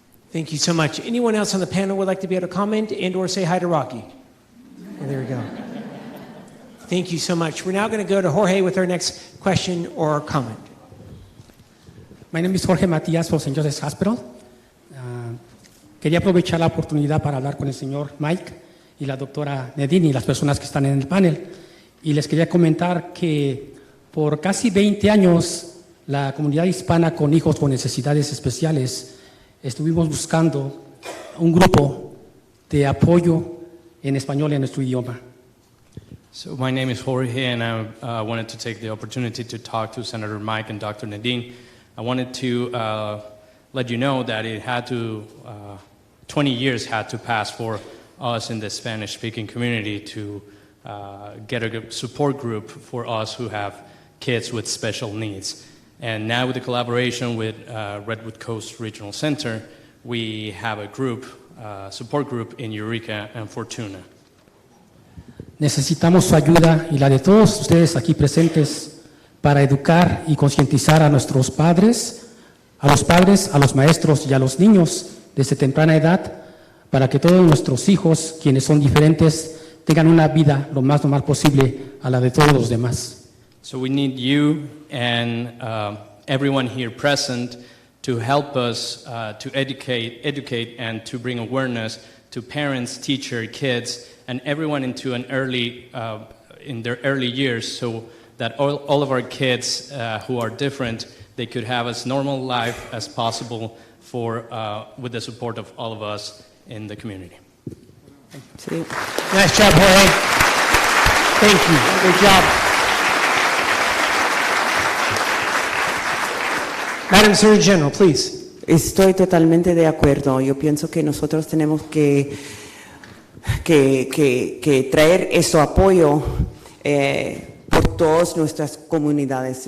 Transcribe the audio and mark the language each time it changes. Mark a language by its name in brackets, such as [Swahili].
[English] Thank you so much. Anyone else on the panel would like to be able to comment and or say hi to Rocky? Oh, there we go. Thank you so much. We're now going to go to Jorge with our next question or comment. My name is Jorge Matias from St. Joseph's Hospital. [Spanish] Quería aprovechar la oportunidad para hablar con el señor Mike y la doctora Nedini y las personas que están en el panel. Y les quería comentar que por casi 20 años la comunidad hispana con hijos con necesidades especiales estuvimos buscando un grupo de apoyo en español en nuestro idioma. [English] So my name is Jorge, and I wanted to take the opportunity to talk to Senator Mike and Dr. Nadine. I wanted to let you know that it had to, 20 years had to pass for us in the Spanish-speaking community to get a good support group for us who have kids with special needs. And now with the collaboration with Redwood Coast Regional Center, we have a group, support group in Eureka and Fortuna. [Spanish] Necesitamos su ayuda y la de todos ustedes aquí presentes para educar y concientizar a nuestros padres, a los maestros y a los niños desde temprana edad, para que todos nuestros hijos, quienes son diferentes, tengan una vida lo más normal posible a la de todos los demás. [English] So we need you and everyone here present to help us to educate and to bring awareness to parents, teachers, kids, and everyone into an early, in their early years, so that all of our kids who are different, they could have as normal life as possible for, with the support of all of us in the community. Nice job, Jorge. Thank you. Good job. Madam Surgeon General, please. [Spanish] Estoy totalmente de acuerdo. Yo pienso que nosotros tenemos que traer ese apoyo por todas nuestras comunidades.